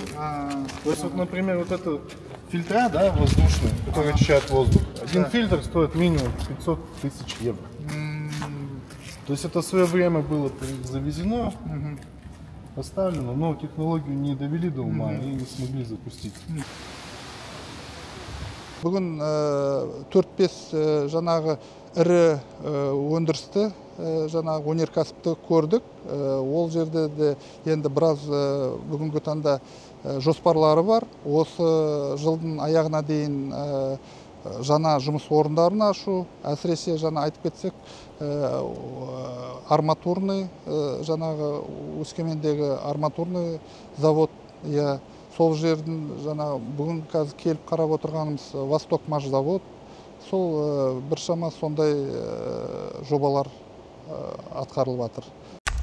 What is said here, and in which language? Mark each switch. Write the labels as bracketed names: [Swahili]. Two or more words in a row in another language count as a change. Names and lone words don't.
[Russian] То есть, вот, например, вот это фильтра, да, воздушные, которые очищают воздух. Один фильтр стоит минимум 500 тысяч евро. То есть это в свое время было завезено, поставлено, но технологию не довели до ума и не смогли запустить. [Kazakh] Бүгін 4-5 жаңағы ірі өндірісті, жаңағы өнеркәсіпті көрдік. Ол жерде де енді біраз бүгінгі таңда жоспарлары бар. Осы жылдың аяғына дейін жаңа жұмыс орындарын ашу, әсіресе жаңа айтып кетсек, арматурный, жаңағы Өскемендегі арматурный завод, сол жердің жаңа бүгін қазір келіп қарап отырғанымыз Восток-Маш завод, сол біршама сондай жобалар атқарылып жатыр.